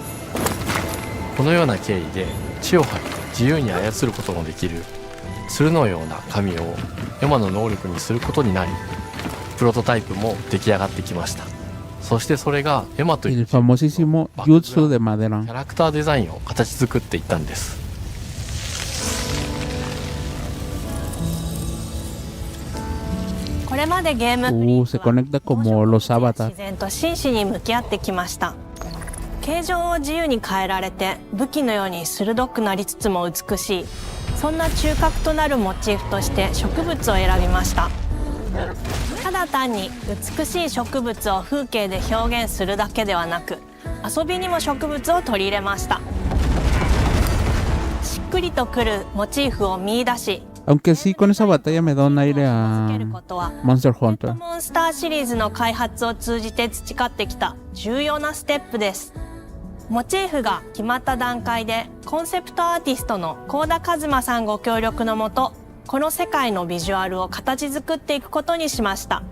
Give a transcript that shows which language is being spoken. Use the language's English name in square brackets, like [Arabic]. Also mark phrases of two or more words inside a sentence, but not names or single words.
[Japanese] このような経緯で血を吐いて自由に操ることのできる鶴のような神をエマの能力にすることになり、プロトタイプも出来上がってきました。そしてそれがエマという [Spanish] El famosísimo Jutsu de Madera. [Japanese] キャラクターデザインを形作っていったんです。これまでゲームフリーク [Spanish] Se conecta como los [Japanese] は [Spanish] Avatar. [Japanese] 自然と真摯に向き合ってきました。形状を自由に変えられて武器のように鋭くなりつつも美しい、そんな中核となるモチーフとして植物を選びました。ただ単に美しい植物を風景で表現するだけではなく、遊びにも植物を取り入れました。しっくりとくるモチーフを見出し、 [Spanish] Aunque sí, con esa batalla me da un aire a Monster [Japanese] ポケッ [Spanish] Hunter. [Japanese] トモンスターシリーズの開発を通じて培ってきた重要なステップです。モチーフが決まった段階でコンセプトアーティストの幸田一馬さんご協力のもと、この世界のビジュアルを形作っていくことにしました。